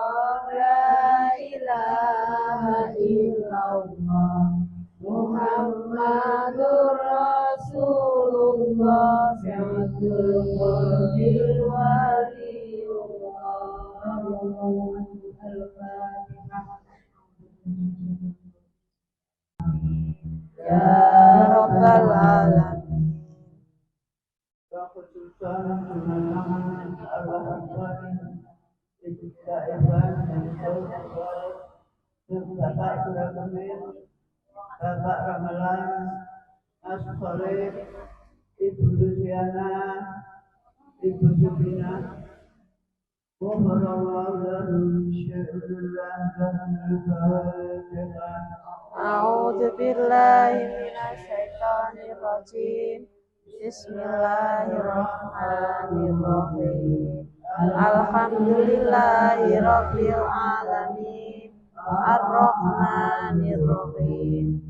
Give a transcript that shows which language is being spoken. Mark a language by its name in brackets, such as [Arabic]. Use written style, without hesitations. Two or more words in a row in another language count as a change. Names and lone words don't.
[Arabic] لا إله إلا الله، محمد رسول الله, عبد القادر يا رب العالمين. [Javanese] Bapak Ramalan, Mas Soleh, Ibu Luciana, Ibu Subina, [Arabic] غفر الله لهم الفاتحة. أعوذ بالله من الشيطان الرجيم. بسم الله الرحمن الرحيم. الحمد لله رب العالمين الرحمن الرحيم